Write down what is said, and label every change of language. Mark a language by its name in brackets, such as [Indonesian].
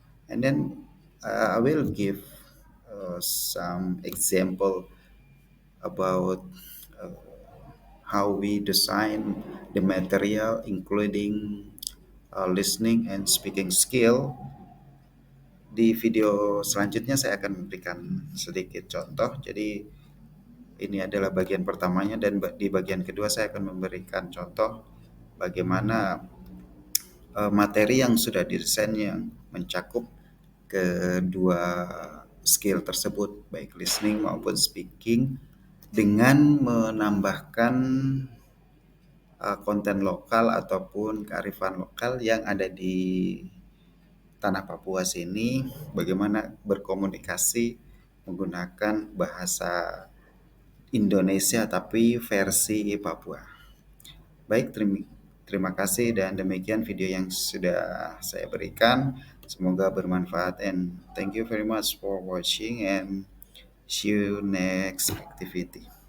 [English] And then I will give some example about uh, how we design the material, including listening and speaking skill. [Indonesian] Di video selanjutnya saya akan memberikan sedikit contoh. Jadi ini adalah bagian pertamanya dan di bagian kedua saya akan memberikan contoh bagaimana materi yang sudah didesain yang mencakup kedua skill tersebut, baik listening maupun speaking, dengan menambahkan konten lokal ataupun kearifan lokal yang ada di tanah Papua sini, bagaimana berkomunikasi menggunakan bahasa Indonesia tapi versi Papua. Baik, terima kasih dan demikian video yang sudah saya berikan. Semoga bermanfaat [English] and thank you very much for watching and see you next activity.